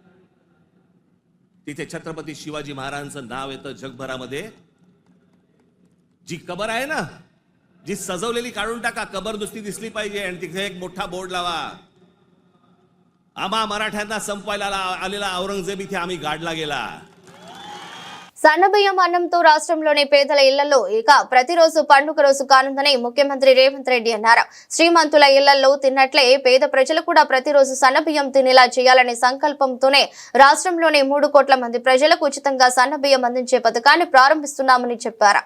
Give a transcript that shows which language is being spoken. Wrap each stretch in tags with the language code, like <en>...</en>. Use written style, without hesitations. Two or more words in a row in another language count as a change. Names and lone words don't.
<mr>तिथे छत्रपती शिवाजी महाराजांचं नाव येतं जगभरामध्ये. जी कबर आहे ना, जी सजवलेली काढून टाका, कबर नुसती दिसली पाहिजे आणि तिथे एक मोठा बोर्ड लावा, आम्हा मराठ्यांना संपवायला आलेला औरंगजेब इथे आम्ही गाडला गेला.</mr> <te>సన్నబియ్యం అన్నంతో రాష్ట్రంలోని పేదల ఇళ్లలో ఇక ప్రతిరోజు పండుగ రోజు కానుందని ముఖ్యమంత్రి రేవంత్ రెడ్డి అన్నారు. శ్రీమంతుల ఇళ్లలో తిన్నట్లే పేద ప్రజలు కూడా ప్రతిరోజు సన్నబియ్యం తినేలా చేయాలనే సంకల్పంతోనే రాష్ట్రంలోని 3 కోట్ల మంది ప్రజలకు ఉచితంగా సన్నబియ్యం అందించే పథకాన్ని ప్రారంభిస్తున్నామని చెప్పారు.</te>